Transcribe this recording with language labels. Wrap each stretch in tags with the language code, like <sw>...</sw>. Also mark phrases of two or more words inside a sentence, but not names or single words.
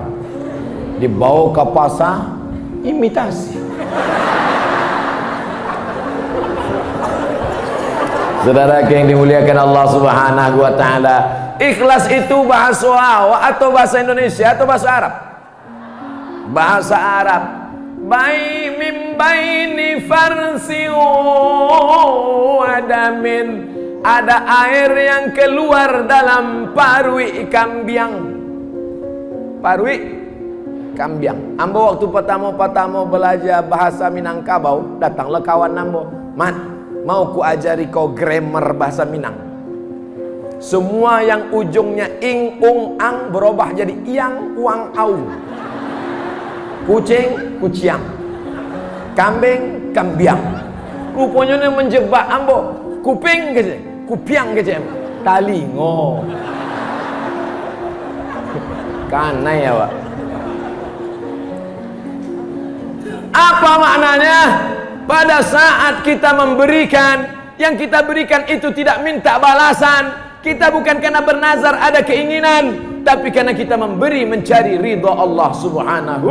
<id>Dibawa ke pasar, imitasi. Saudara yang dimuliakan Allah</id> <ar>Subhanahu wa taala,</ar> <id>ikhlas itu bahasa awak atau bahasa Indonesia atau bahasa Arab? Bahasa Arab. Bai mim baini farsi adamin, ada air yang keluar dalam parui kambing.</id> <min>Parui Kambiang.</min> <id>Ambo waktu pertama belajar bahasa Minangkabau, datanglah kawan Ambo, "Man, mau ku ajari kau grammar bahasa Minang." Semua yang ujungnya ing, ung, ang berubah jadi iang, uang, aung. Kucing, kuciang. Kambing, kambiang. Rupanya ini menjebak Ambo. Kuping ke kupiang ke talingo.</id> <min>Kanai ya,</min> <id>Pak. Apa maknanya? Pada saat kita memberikan, yang kita berikan itu tidak minta balasan. Kita bukan karena bernazar ada keinginan, tapi karena kita memberi mencari ridha Allah Subhanahu.</id>